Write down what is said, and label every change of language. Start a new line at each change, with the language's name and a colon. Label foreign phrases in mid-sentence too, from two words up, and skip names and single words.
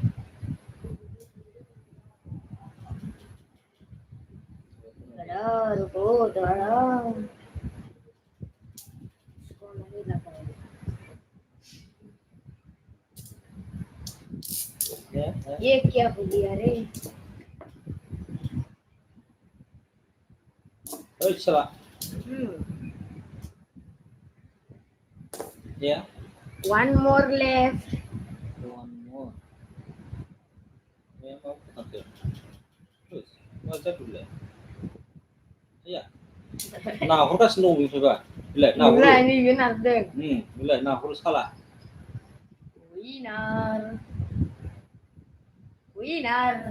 Indonesian: Ada, ruko, ada. Sekolah ini lah kan. Ya.
Hindi: ये क्या हो गया रे?
Indonesian: Oh, salah. Ya.
English: One more left. One more.
Indonesian: Ya, mau oke. Terus, baca dulu ya. Iya. Nah, aku kan snowy coba. Bila, nah, Mulai ini benar deh. bila, nah, aku salah.
English: Winner.